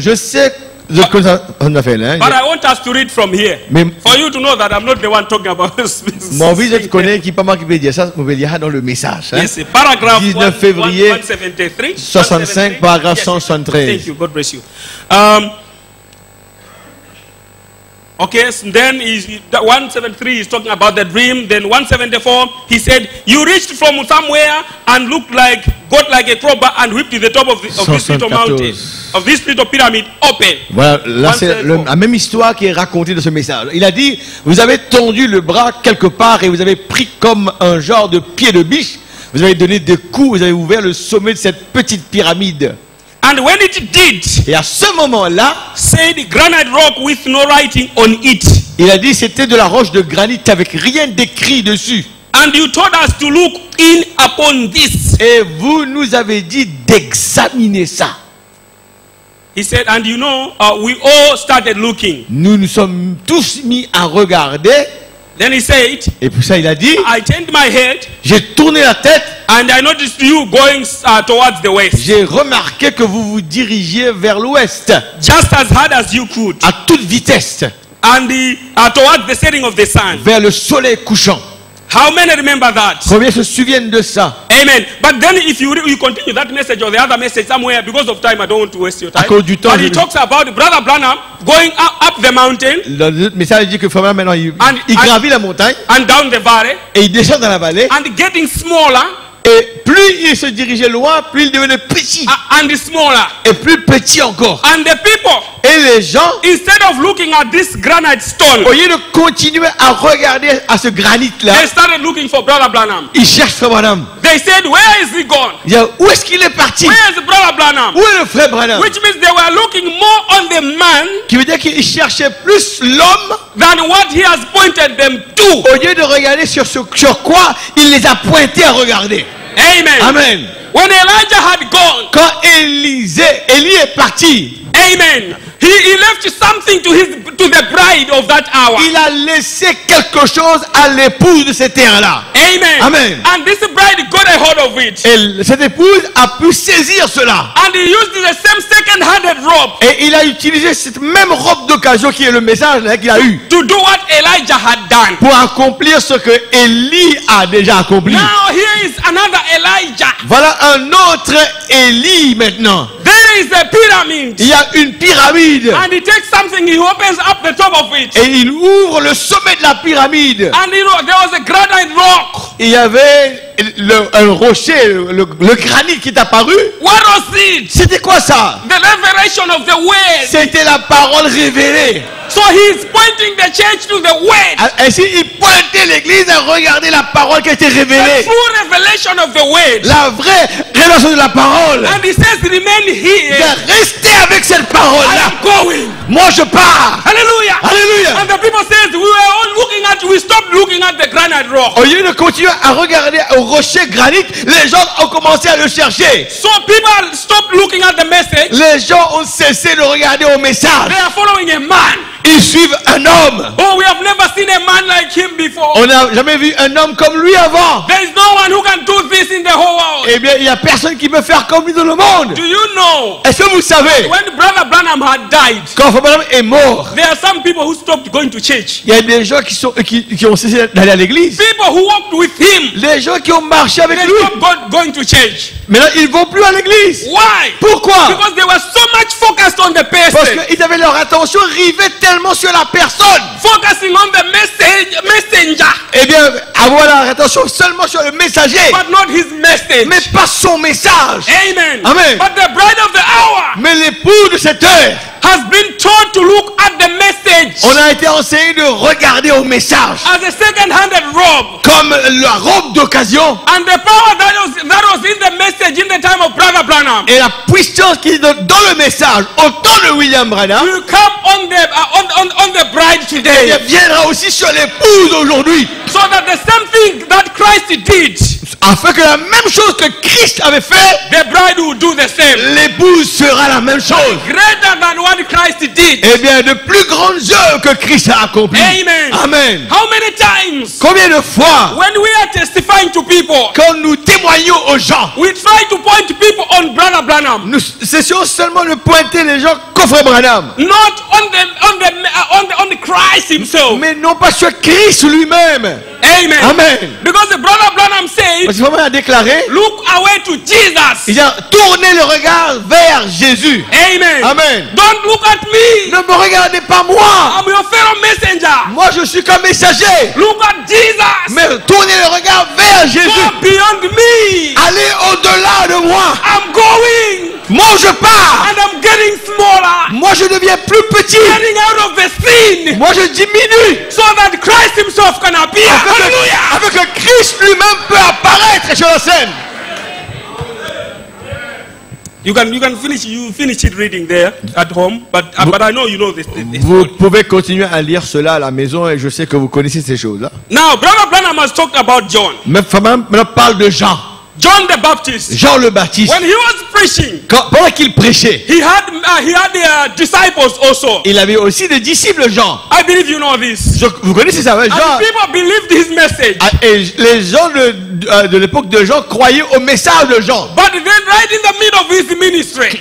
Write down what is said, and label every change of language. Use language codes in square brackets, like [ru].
[fr] Je sais ce que ça a fait là. [en] But I want us to read from here. For you to know that I'm not the one talking about this. [fr] Mon vie, je connais qui pas moi qui veut dire ça, on veut dire dans le message. Hein? [en] Yes, paragraphe [fr] 19 février 173, 65, paragraphe 173. [en] Thank you. God bless you. Okay, so then 173 is talking about the dream. Then 174, he said, you reached from somewhere and got like a crowbar and whipped the top of this little mountain, of this little pyramid open. [fr] Voilà, là c'est la même histoire qui est racontée dans ce message. Il a dit, vous avez tendu le bras quelque part et vous avez pris comme un genre de pied de biche. Vous avez donné des coups, vous avez ouvert le sommet de cette petite pyramide. [en] And when it did, [fr] et à ce moment-là, [en] said granite rock with no writing on it. [fr] Il a dit c'était de la roche de granit avec rien d'écrit dessus. [en] And you told us to look in upon this. [fr] Et vous nous avez dit d'examiner ça. [en] He said, and you know, we all started looking. [fr] Nous nous sommes tous mis à regarder. [en] Then he said, [fr] Et puis ça, il a dit, [en] I turned my head [fr] j'ai tourné la tête. [en] and I noticed you going towards the west. [fr] J'ai remarqué que vous vous dirigiez vers l'ouest. [en] Just as hard as you could. [fr] À toute vitesse. [en] And towards the setting of the sun. [fr] Vers le soleil couchant. [en] How many remember that? [fr] Combien se souviennent de ça? [en] Amen. But then if you continue that message or the other message somewhere, because of time I don't want to waste your time. [fr] À cause du temps, [en] But he talks about Brother Branham going up the mountain. [fr] Le message dit que Frère maintenant il gravit la montagne. [en] And down the valley. [fr] Et il descend dans la vallée. [en] And getting smaller. [fr] Et plus il se dirigeait loin, plus il devenait petit. [en] And smaller. [fr] Et plus petit encore. [en] And the people. [fr] Et les gens, [en] instead of looking at this granite stone, [fr] au lieu de continuer à regarder à ce granit là, [en] they started looking for Brother Branham. [fr] Ils cherchent Frère Branham. [en] They said, where is he gone? [fr] Ils disent, où est-ce qu'il est parti? [en] Where is Brother Branham? [fr] Où est le Frère Branham? [en] Which means they were looking more on the man, [fr] qui veut dire qu'ils cherchaient plus l'homme [en] than what he has pointed them to. [fr] Au lieu de regarder sur quoi il les a pointés à regarder. [en] Amen. [fr] Amen. [en] When Elijah had gone, [fr] quand Élie est parti, [en] amen, he left something to the bride of that hour. [fr] Il a laissé quelque chose à l'épouse de cette terre-là. [en] Amen. [fr] Amen. [en] And this bride got a hold of it. [fr] Et cette épouse a pu saisir cela. [en] And he used the same second-handed robe. [fr] Et il a utilisé cette même robe d'occasion qui est le message qu'il a eu. [en] To do what Elijah had done. [fr] Pour accomplir ce que Élie a déjà accompli. [en] Now here is another Elijah. [fr] Voilà un autre Élie maintenant. [en] There is a pyramid. [fr] Il y a une pyramide. [en] And he takes something, he opens up the top of it. [fr] Et il ouvre le sommet de la pyramide. [en] And there was a granite rock. [fr] Il y avait un rocher, le granit qui est apparu. [en] What was it? [fr] C'était quoi ça? [en] The revelation of the word. [fr] C'était la parole révélée. [en] So he is pointing the church to the word. [fr] Ainsi, il pointait l'église à regarder la parole qui a été révélée. [en] The true revelation of the word. [fr] La vraie révélation de la parole. [en] And he says, remain here. [fr] De rester avec cette parole-là. Moi, je pars. [en] Hallelujah. [fr] Alléluia. [en] And the people says, we stopped looking at the granite rock. [fr] Au lieu de continuer à regarder au rocher granit, les gens ont commencé à le chercher. [en] So people stopped looking at the message. [fr] Les gens ont cessé de regarder au message. [en] They are following a man. [fr] Ils suivent un homme. [en] Oh, we have never seen a man like him before. [fr] On n'a jamais vu un homme comme lui avant. [en] There is no one who can do this in the whole world. [fr] Eh bien, il n'y a personne qui peut faire comme lui dans le monde. [en] Do you know? [fr] Est-ce que vous savez? [en] When Brother Branham had died, [fr] quand Frère Branham est mort, [en] there are some people who stopped going to church. [fr] Il y a des gens qui ont cessé d'aller à l'église. [en] People who walked with him. [fr] Les gens qui ont marché avec lui. [en] Stopped going to church. [fr] Maintenant, ils vont plus à l'église. [en] Why? [fr] Pourquoi? [en] Because they were so much focused on the person. [fr] Parce qu'ils avaient leur attention rivée tellement sur la personne. [en] Focusing on the messenger. [fr] Eh bien, avoir leur attention seulement sur le messager. [en] But not his message. [fr] Mais pas son message. [en] Amen. [fr] Amen. [en] But the bride of the hour. [fr] Mais l'époux de cette heure [en] has been taught to look at the message. [fr] On a été enseigné de regarder au message. [en] As a second-handed robe. [fr] Comme la robe d'occasion. [en] And the power that was in the message in the time of Brother Branham. [fr] Et la puissance qui est dans le message au temps de William Branham. [en] Will come on the bride today. [fr] Et viendra aussi sur l'épouse aujourd'hui. [en] So that the same thing that Christ did. [fr] Afin que la même chose que Christ avait fait, [en] the bride will do the same. [fr] L'épouse fera la même chose. [en] Greater than what Christ did. [fr] Eh bien, de plus grandes œuvres que Christ a accomplies. [en] Amen. [fr] Amen. [en] How many times? [fr] Combien de fois? [en] When we are testifying to people. [fr] Quand nous témoignons aux gens. [en] We try to point people on Brother Branham. [fr] Nous cessons seulement de pointer les gens qu'au Frère Branham. [en] Not on the Christ himself. [fr] Mais non pas sur Christ lui-même. [en] Amen. [fr] Amen. [en] Because the Brother Branham said, [fr] parce que Frère Branham a déclaré, [en] look away to Jesus. [fr] Il a tourné le regard vers Jésus. [en] Amen. [fr] Amen. [en] Don't look at me. [fr] Ne me regardez pas moi. [en] I'm your fellow messenger. [fr] Moi je suis comme messager. [en] Look at Jesus. [fr] Mais tournez le regard vers Jésus. [en] Go beyond me. [fr] Allez au-delà de moi. [en] I'm going. [fr] Moi je pars. [en] And I'm getting smaller. [fr] Moi je deviens plus petit. [en] Getting out of the scene. [fr] Moi je diminue. [en] So that Christ himself can appear. [fr] Afin que Christ lui-même peut apparaître sur la scène. [en] You finish it reading there at home, but I know you know this. [fr] Vous pouvez continuer à lire cela à la maison et je sais que vous connaissez ces choses-là. [en] Now, Brother Branham has talked about John. [fr] Mais Frère Branham parle de Jean. [en] John the Baptist, [fr] Jean le Baptiste, [en] when he was preaching, [fr] pendant qu'il prêchait, [en] he had disciples also. [fr] il avait aussi des disciples, Jean. [en] I believe you know this. [fr] Vous connaissez ça, Jean? [en] And people believed his message. [fr] Et les gens de l'époque de Jean croyaient au message de Jean. [en] But then right in the middle of his ministry,